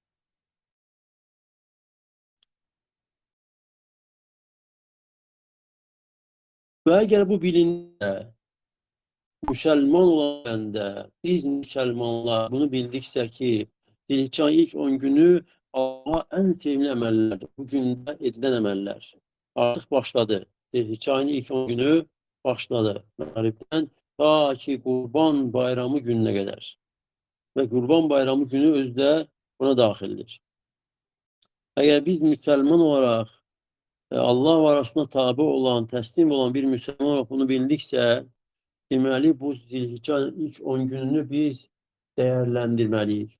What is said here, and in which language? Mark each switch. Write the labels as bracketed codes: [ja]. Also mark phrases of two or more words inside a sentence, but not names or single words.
[tr] Ve eğer bu bilinde Müslüman olan da biz Müslümanlar bunu bildikse ki Zilhicce ayının ilk 10 günü Allah'a en sevimli emellerdir. Bugün de edilen emeller. Artık başladı. Zilhicce ayının ilk 10 günü başladı. [az] Mağribden ta ki Qurban Bayramı gününə qədər. Və Qurban Bayramı günü özü də buna daxildir. Əgər biz müsəlman olaraq Allah və Rasuluna tabi olan, təslim olan bir müsəlman olaraq bunu bildiksə, deməli bu Zilhiccenin ilk 10 gününü biz dəyərləndirməliyik.